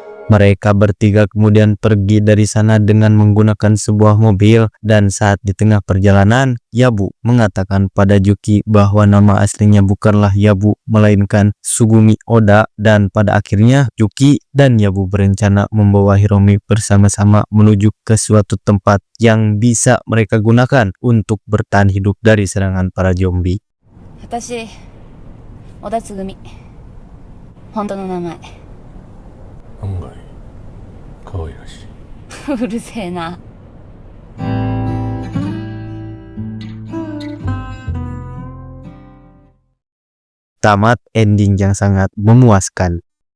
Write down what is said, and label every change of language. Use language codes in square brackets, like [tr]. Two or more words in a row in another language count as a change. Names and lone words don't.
[id] Mereka bertiga kemudian pergi dari sana dengan menggunakan sebuah mobil, dan saat di tengah perjalanan, Yabu mengatakan pada Juki bahwa nama aslinya bukanlah Yabu melainkan Sugumi Oda, dan pada akhirnya Juki dan Yabu berencana membawa Hiromi bersama-sama menuju ke suatu tempat yang bisa mereka gunakan untuk bertahan hidup dari serangan para zombie. [ja] 私小田つぐみ本当の名前案外可愛らしい。うるせえな。 [id] Tamat ending yang sangat memuaskan.